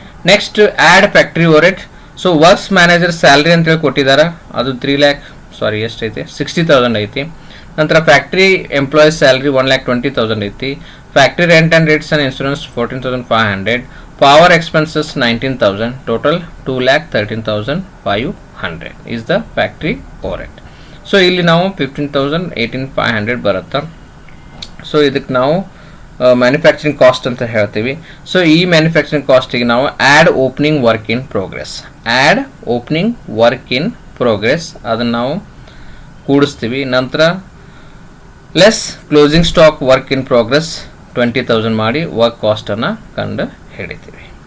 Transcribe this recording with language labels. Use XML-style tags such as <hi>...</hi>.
<en>Next add factory overhead. So works manager salary</en> <kn>ಅಂತೇಳಿ ಕೊಟ್ಟಿದ್ದಾರೆ, ಅದು 60,000 ಐತಿ.</kn> <en>ನಂತರ factory employees salary 1,20,000 ಐತಿ. Factory rent and rates and insurance 14,500. Power expenses 19,000. Total 2,13,500 is the factory overhead.</en> <kn>So ಇಲ್ಲಿ ನಾವು 15,000 18,500 ಬರುತ್ತೆ. ಸೊ ಇದಕ್ಕೆ ನಾವು ಮ್ಯಾನುಫ್ಯಾಕ್ಚರಿಂಗ್ ಕಾಸ್ಟ್ ಅಂತ ಹೇಳ್ತೀವಿ.</kn> <en>so ಈ manufacturing</en> <kn>ಕಾಸ್ಟಿಗೆ ನಾವು</kn> <en>Add opening work in progress. Add opening work in</en> <kn>progress ಅದನ್ನು ನಾವು ಕೂಡಿಸ್ತೀವಿ. ನಂತರ</kn> <en>less closing stock work in progress</en> <kn>20,000 ಮಾಡಿ ವರ್ಕ್ ಕಾಸ್ಟನ್ನು ಕಂಡು ಹಿಡಿತೀವಿ.</kn>